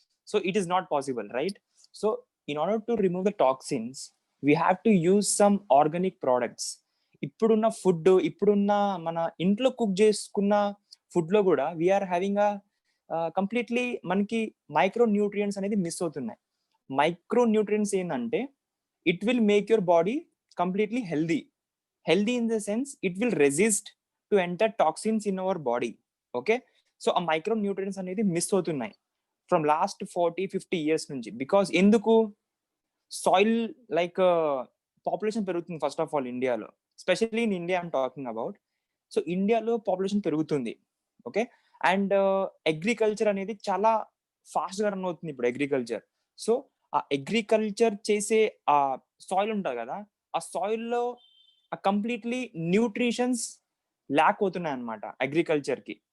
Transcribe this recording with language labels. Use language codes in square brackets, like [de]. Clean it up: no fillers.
[en] So it is not possible, right? So in order to remove the toxins we have to use some organic products. [te] ఇప్పుడున్న food, ఇప్పుడున్న మన ఇంట్లో cook చేసుకున్న food లో కూడా we are having completely మనకి micro nutrients అనేది miss అవుతున్నాయి. [en] Micro nutrients ఏంటంటే it will make your body completely healthy in the sense it will resist to enter toxins in our body. Okay, so a micronutrients [te] అనేది miss అవుతున్నాయి [en] from last 40-50 years నుంచి. [te] Because ఎందుకు? [en] Soil like population పెరుగుతుంది first of all ఇండియాలో, specially in India I'm talking about. [te] So ఇండియాలో population పెరుగుతుంది, okay, and agriculture అనేది చాలా ఫాస్ట్ గా రన్ అవుతుంది ఇప్పుడు అగ్రికల్చర్. సో ఆ అగ్రికల్చర్ చేసే ఆ సాయిల్ ఉంటుంది కదా, ఆ సాయిల్ లో కంప్లీట్లీ న్యూట్రిషన్స్ ల్యాక్ అవుతున్నాయి అనమాట అగ్రికల్చర్ కి.